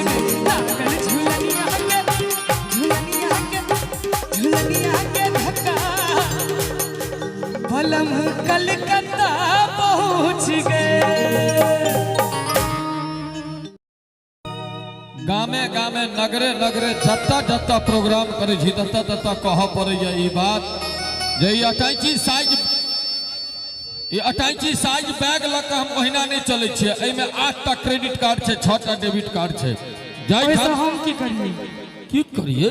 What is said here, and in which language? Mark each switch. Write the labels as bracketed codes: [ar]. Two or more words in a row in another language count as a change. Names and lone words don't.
[bho] लागल झुलनिया के धक्का बलम कलकत्ता पहुँच गए। [mai] गामे गामे नगरे नगरे जत्ता जत्ता प्रोग्राम करे छी तत्ता तत्ता कह पड़ैया ई बात जे ई 28 साइज बैग लऽ कऽ हम महीना नहीं चले छियै। एहिमे 8टा क्रेडिट कार्ड छै, 6टा डेबिट कार्ड छै। वैसे हम की करिए की करिए?